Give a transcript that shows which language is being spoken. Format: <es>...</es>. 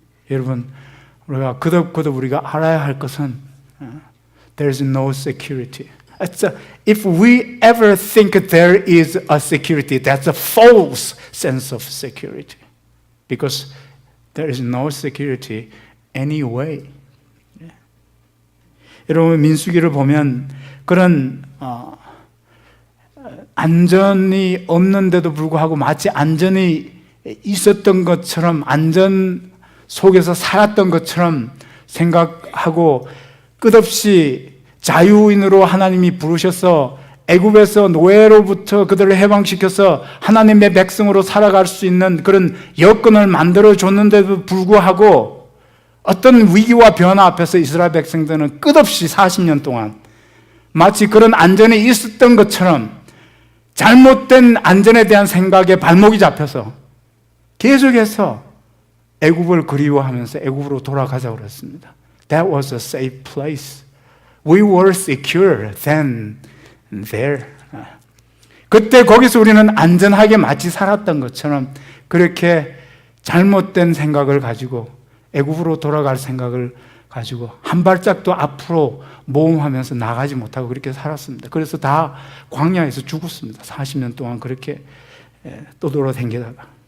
<ko>여러분, 우리가 거듭 우리가 알아야 할 것은</ko> <en>There's no security. If we ever think there is a security, that's a false sense of security. Because there is no security anyway.</en> <ko>여러분, 민수기를 보면 그런 안전이 없는데도 불구하고 마치 안전이 있었던 것처럼, 안전 속에서 살았던 것처럼 생각하고 끝없이 자유인으로 하나님이 부르셔서 애굽에서 노예로부터 그들을 해방시켜서 하나님의 백성으로 살아갈 수 있는 그런 여건을 만들어 줬는데도 불구하고 어떤 위기와 변화 앞에서 이스라엘 백성들은 끝없이 40년 동안 마치 그런 안전이 있었던 것처럼 잘못된 안전에 대한 생각에 발목이 잡혀서 계속해서 애굽을 그리워하면서 애굽으로 돌아가자고 그랬습니다.</ko> <en>That was a safe place. We were secure then and there.</en> <ko>그때 거기서 우리는 안전하게 마치 살았던 것처럼 그렇게 잘못된 생각을 가지고 애굽으로 돌아갈 생각을 가지고 한 발짝도 앞으로 모험하면서 나가지 못하고 그렇게 살았습니다. 그래서 다 광야에서 죽었습니다. 40년 동안 그렇게 떠돌아다니다가.</ko>